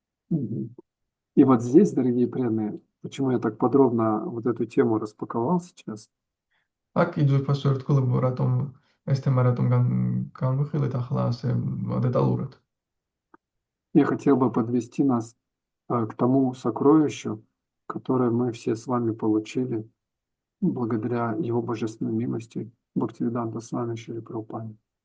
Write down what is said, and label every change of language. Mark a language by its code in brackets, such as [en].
[ru] Мгм. И вот здесь, дорогие преданные, почему я так подробно вот эту тему распаковал сейчас, [ka] აქ იძულფასო ერთგულებო, რატომ ეს თემა რატომ განვიხილეთ ახლა ასე დეტალურად. [ru] я хотел бы подвести нас к тому сокровищу, которое мы все с вами получили благодаря его божественной милости Бхактивиданта Свами Шрила Прабхупады.